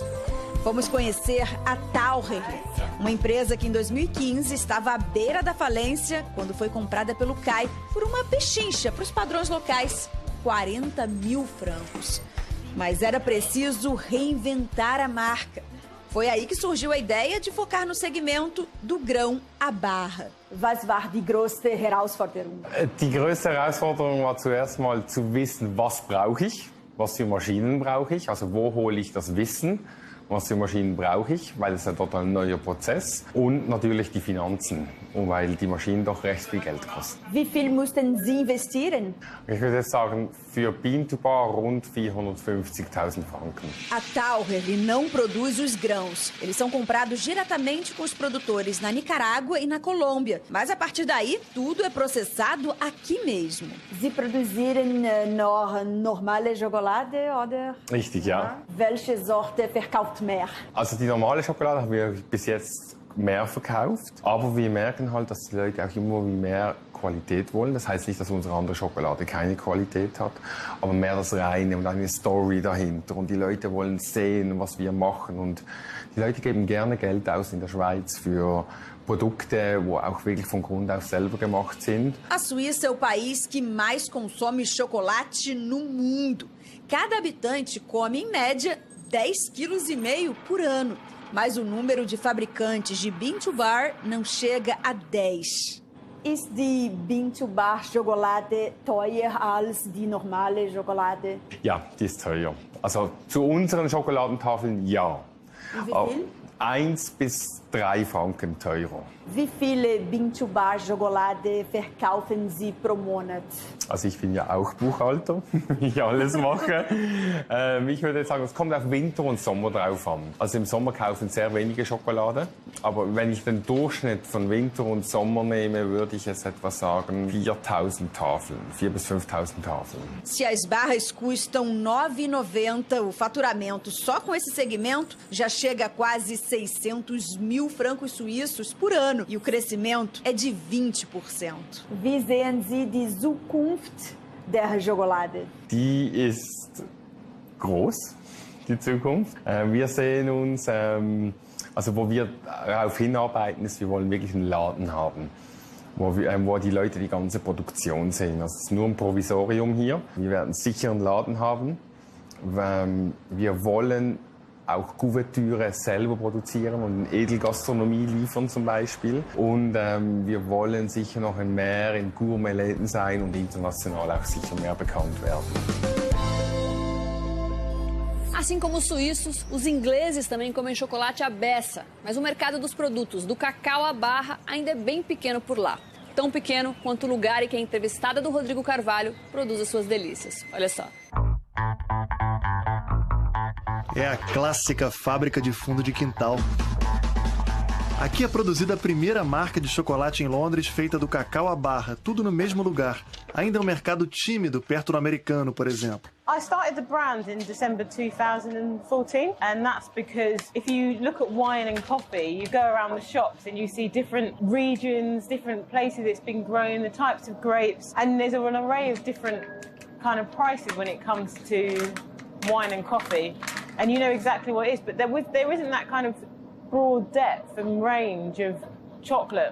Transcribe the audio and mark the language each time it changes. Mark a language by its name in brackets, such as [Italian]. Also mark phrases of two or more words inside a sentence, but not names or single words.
[Portuguese] Vamos conhecer a Taurer, uma empresa que em 2015 estava à beira da falência quando foi comprada pelo CAI por uma pechincha para os padrões locais, 40 mil francos. Mas era preciso reinventar a marca. Foi aí que surgiu a ideia de focar no segmento do grão à barra. [German] Was war die größte Herausforderung? Die größte Herausforderung war zuerst mal zu wissen, was brauche ich, was für Maschinen brauche ich, also wo hole ich das Wissen, was für Maschinen brauche ich, weil es ein total neuer Prozess, und natürlich die Finanzen, weil die Maschinen doch recht viel Geld kosten. Wie viel mussten Sie investieren? Ich würde jetzt sagen, für Bean-to-Bar rund 450.000 Franken. [Portuguese] A Taurer não produz os grãos. Eles são comprados diretamente com os produtores na Nicarágua e na Colômbia. Mas a partir daí, tudo é processado aqui mesmo. [German] Sie produzieren noch normale Schokolade, oder? Richtig, ja. Welche Sorte verkauft mehr? Also die normale Schokolade haben wir bis jetzt mehr verkauft, aber wir merken halt, dass die Leute auch immer mehr Qualität wollen. Das heißt nicht, dass unsere andere Schokolade keine Qualität hat, aber mehr das Reine und eine Story dahinter. Und die Leute wollen sehen, was wir machen. Und die Leute geben gerne Geld aus in der Schweiz für Produkte, die auch wirklich von Grund auf selber gemacht sind. [Portuguese] A Suíça é o país que mais consome chocolate no mundo. Cada habitante come, em média, 10,5 kg por ano. Mas o número de fabricantes de Bean-to-Bar não chega a 10. [German] Ist die Bean-to-Bar Schokolade teuer als die normale Schokolade? Ja, die ist teuer. Also zu unseren Schokoladentafeln ja. Wie viel? 1 bis 3 Franken teurer. Wie viele Bean-to-Bar Schokolade verkaufen Sie pro Monat? Also ich bin ja auch Buchhalter, wie ich alles mache. Ich würde sagen, es kommt auf Winter und Sommer drauf an. Also im Sommer kaufen sehr wenige Schokolade. Aber wenn ich den Durchschnitt von Winter und Sommer nehme, würde ich jetzt etwa sagen 4.000 Tafeln, 4.000 bis 5.000 Tafeln. [Portuguese] Se as barras custam R$ 9,90, o faturamento só com esse segmento já chega a quase 600 mil francos suíços por ano. E o crescimento é de 20%. [German] Wie sehen Sie die Zukunft der Schokolade? Die ist groß, die Zukunft. Wir sehen uns, also wo wir darauf hinarbeiten, ist, wir wollen wirklich einen Laden haben, wo die Leute die ganze Produktion sehen. Also es ist nur ein Provisorium hier. Wir werden sicher einen Laden haben. Wir wollen auch Kuvertüre selber produzieren und in Edelgastronomie liefern zum Beispiel. Und wir wollen sicher noch mehr in Gourmetläden sein und international auch sicher mehr bekannt werden. [Portuguese] Assim como os suíços, os ingleses também comem chocolate à beça. Mas o mercado dos produtos do cacau à barra ainda é bem pequeno por lá. Tão pequeno quanto o lugar em que a entrevistada do Rodrigo Carvalho produz as suas delícias. Olha só. É a clássica fábrica de fundo de quintal. Aqui é produzida a primeira marca de chocolate em Londres feita do cacau à barra, tudo no mesmo lugar. Ainda é um mercado tímido perto do americano, por exemplo. [English] I started the brand in December 2014, and that's because if you look at wine and coffee, you go around the shops and you see different regions, different places it's been grown, the types of grapes, and there's an array of different kind of prices when it comes to wine and coffee, and you know exactly what it is, but there isn't that kind of broad depth and range of chocolate.